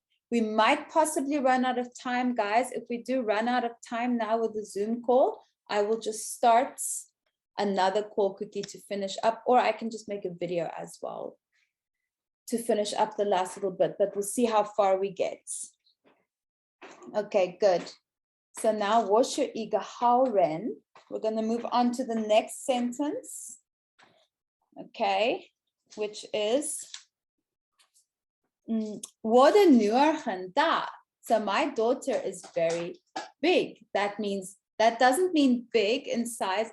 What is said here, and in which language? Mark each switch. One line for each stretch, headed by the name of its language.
English: We might possibly run out of time, guys. If we do run out of time now with the Zoom call, I will just start another call quickly to finish up, or I can just make a video as well to finish up the last little bit, but we'll see how far we get. Okay, good. So now,
Chinese: 我是一个好人.
English: We're going to move on to the next sentence. Okay, which is
Chinese: 我的女儿很大.
English: So my daughter is very big. That doesn't mean big in size.